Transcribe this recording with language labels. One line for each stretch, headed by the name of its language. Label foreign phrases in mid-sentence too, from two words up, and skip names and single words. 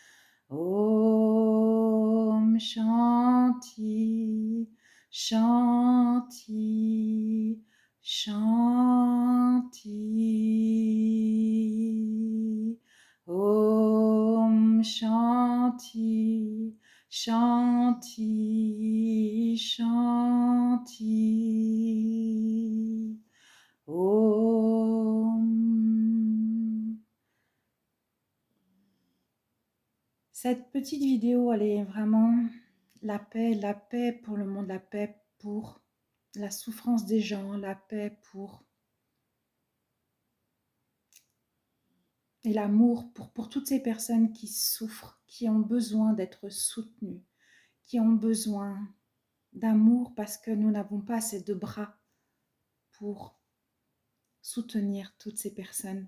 Sanskrit: Om Shanti, Shanti, Shanti. Om Shanti, Shanti, Shanti. Om.
French: Cette petite vidéo, elle est vraiment la paix pour le monde, la paix pour la souffrance des gens, la paix pour... et l'amour pour toutes ces personnes qui souffrent, qui ont besoin d'être soutenues, qui ont besoin d'amour parce que nous n'avons pas assez de bras pour soutenir toutes ces personnes.